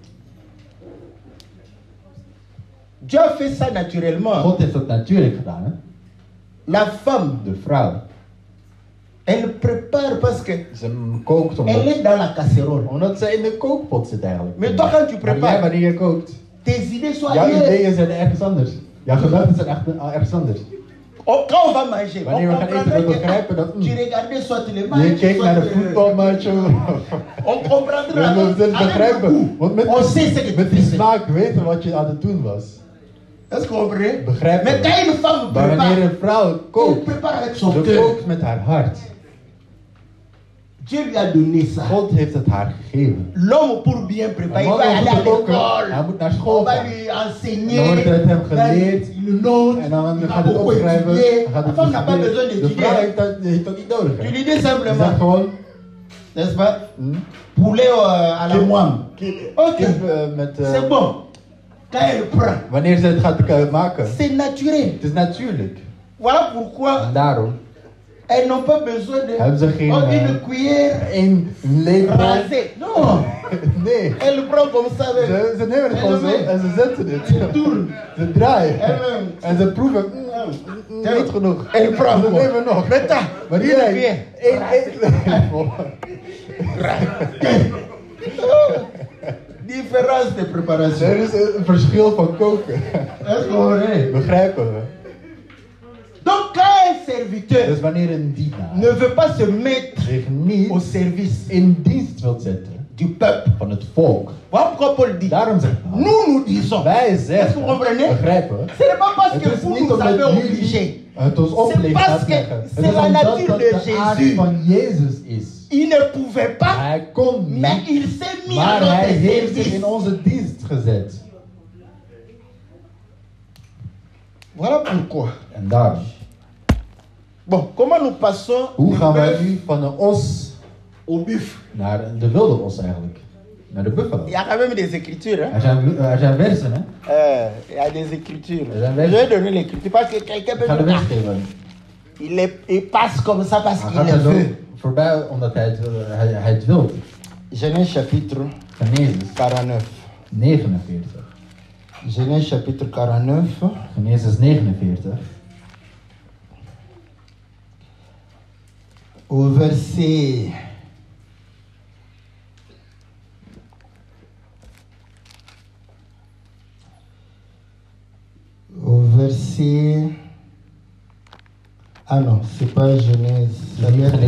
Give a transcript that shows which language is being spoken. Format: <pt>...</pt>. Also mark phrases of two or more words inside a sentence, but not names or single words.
<fr>Dieu a fait ça naturellement.</fr> <nl>God heeft dat natuurlijk gedaan, hè?</nl> <fr>La femme,</fr> <nl>De vrouw.</nl> <fr>elle prépare parce que</fr> <nl>Ze kookt</nl> <fr>elle</fr> <nl>omdat,</nl> <fr>est dans la casserole.</fr> <nl>omdat ze in de kookpot zit eigenlijk.</nl> <fr>Mais toi, quand tu</fr> <nl>Maar jij,</nl> <fr>prépares,</fr> <nl>wanneer je kookt,</nl> <fr>tes idées sont</fr> <nl>jouw</nl> <fr>ailleurs.</fr> <nl>ideeën zijn ergens anders. Jouw gedachten zijn echt ergens anders.</nl> <fr>Quand on va manger,</fr> <nl>Wanneer we gaan eten, we begrijpen dat.</nl> <fr>tu regardais soit les</fr> <nl>Je</nl> <fr>matchs,</fr> <nl>keek naar de</nl> <fr>soit,</fr> <nl>voetbalmatch.</nl> <fr>on comprendra</fr> <nl>We</nl> <fr>avec</fr> <nl>moeten</nl> <fr>le</fr> <nl>begrijpen.</nl> <fr>goût.</fr> <nl>Want met,</nl> <fr>On sait ce que tu</fr> <nl>met die</nl> <fr>faisais.</fr> <nl>smaak weten wat je aan het doen was.</nl> <fr>Est-ce qu'on comprend?</fr> <nl>Begrijpen.</nl> <fr>Mais quand une femme</fr> <nl>Maar wanneer</nl> <fr>prépare,</fr> <nl>een vrouw</nl> <fr>elle</fr> <nl>kookt,</nl> <fr>prépare avec son</fr> <nl>ze</nl> <fr>cœur.</fr> <nl>kookt met haar hart.</nl> <fr>Dieu lui a donné ça.</fr> <nl>God heeft het haar gegeven.</nl> <fr>L'homme pour bien préparer, il</fr> <nl>Maar</nl> <fr>va</fr> <nl>man</nl> <fr>aller à</fr> <nl>moet koken,</nl> <fr>l'école.</fr> <nl>hij moet naar</nl> <fr>On</fr> <nl>school</nl> <fr>va</fr> <nl>gaan.</nl> <fr>lui</fr> <nl>Dan</nl> <fr>enseigner.</fr> <nl>wordt het hem geleerd.</nl> <fr>Il note.</fr> <nl>En dan</nl> <fr>Il va</fr> <nl>gaat hij</nl> <fr>beaucoup</fr> <nl>opschrijven.</nl> <fr>étudier.</fr> <nl>Gaat</nl> <fr>La</fr> <nl>hij</nl> <fr>femme n'a pas besoin</fr> <nl>bestuderen. De vrouw</nl> <fr>d'étudier.</fr> <nl>heeft dat niet nodig.</nl> <fr>Tu</fr> <nl>hè.</nl> <fr>lui dis</fr> <nl>Je zegt</nl> <fr>simplement,</fr> <nl>gewoon,</nl> <fr>n'est-ce pas? Poulet à la moine. Ok,</fr> <nl>kip met...</nl> <fr>c'est bon. Quand elle prend,</fr> <nl>Wanneer ze het gaat maken,</nl> <fr>c'est naturel.</fr> <nl>het is natuurlijk.</nl> <fr>Voilà pourquoi</fr> <nl>En daarom</nl> <fr>elles n'ont pas besoin de</fr> <nl>hebben ze geen</nl> <fr>une cuillère</fr> <nl>één lepel.</nl> <fr>rasée. Non,</fr> <nl>Nee.</nl> <fr>elle prend comme ça avec.</fr> <nl>Ze nemen het gewoon zo en ze zetten het.</nl> <fr>Elle tourne.</fr> <nl>Ze draaien.</nl> <fr>Elle-même.</fr> <nl>En ze proeven. Niet genoeg.</nl> <fr>Elle prend</fr> <nl>Ze</nl> <fr>quoi?</fr> <nl>nemen nog.</nl> <fr>Retta,</fr> <nl>Maar</nl> <fr>une</fr> <nl>jij,</nl> <fr>cuillère.</fr> <nl>één lepel.</nl> <fr>Différence de préparation.</fr> <nl>Er is een verschil van koken.</nl> <fr>Est-ce qu'on comprend?</fr> <nl>Begrijpen we?</nl> <fr>Donc quand un serviteur</fr> <nl>Dus wanneer een dienaar</nl> <fr>ne veut pas se mettre</fr> <nl>zich niet</nl> <fr>au service</fr> <nl>in dienst wilt zetten</nl> <fr>du peuple,</fr> <nl>van het volk.</nl> <fr>voilà pourquoi Paul dit,</fr> <nl>Daarom zegt Paulus,</nl> <fr>nous disons,</fr> <nl>wij</nl> <fr>est-ce que</fr> <nl>zeggen,</nl> <fr>vous comprenez?</fr> <nl>begrijpen we?</nl> <fr>Ce n'est pas parce</fr> <nl>Het</nl> <fr>que</fr> <nl>is</nl> <fr>vous</fr> <nl>niet</nl> <fr>nous</fr> <nl>omdat</nl> <fr>avez</fr> <nl>jullie</nl> <fr>obligés.</fr> <nl>het ons</nl> <fr>C'est</fr> <nl>opleggen</nl> <fr>parce</fr> <nl>gaat</nl> <fr>que</fr> <nl>leggen. Het</nl> <fr>c'est</fr> <nl>is</nl> <fr>la</fr> <nl>omdat</nl> <fr>nature</fr> <nl>dat</nl> <fr>de</fr> <nl>de aard</nl> <fr>Jésus.</fr> <nl>van Jezus is.</nl> <fr>Il ne pouvait pas,</fr> <nl>Hij kon niet,</nl> <fr>mais il s'est mis à</fr> <nl>maar hij</nl> <fr>notre</fr> <nl>heeft zich</nl> <fr>service.</fr> <nl>in onze dienst gezet.</nl> <fr>Voilà pourquoi.</fr> <nl>En daarom.</nl> <fr>Bon, comment nous passons</fr> <nl>Hoe</nl> <fr>du</fr> <nl>gaan wij</nl> <fr>bœuf</fr> <nl>nu van een os</nl> <fr>au buff?</fr> <nl>naar de wilde os eigenlijk? Naar de buffalo.</nl> <fr>Il y a quand même des écritures. Hein?</fr> <nl>Er zijn versen, hè?</nl> <fr>Il y a des écritures.</fr> <nl>Er zijn</nl> <fr>Je vais</fr> <nl>versen.</nl> <fr>donner l'écriture parce que quelqu'un</fr> <nl>Ik</nl> <fr>peut</fr> <nl>ga de</nl> <fr>dire,</fr> <nl>vers geven.</nl> <fr>il passe comme ça parce</fr> <nl>Hij</nl> <fr>qu'il</fr> <nl>gaat</nl> <fr>le</fr> <nl>er zo</nl> <fr>veut.</fr> <nl>voorbij omdat hij het wil.</nl> <fr>Genèse chapitre</fr> <nl>Genesis</nl> <fr>49.</fr> <nl>49.</nl> <fr>Genèse chapitre 49.</fr> <nl>Genesis 49.</nl> <fr>Au verset ah non, c'est pas Genèse, ça doit être</fr>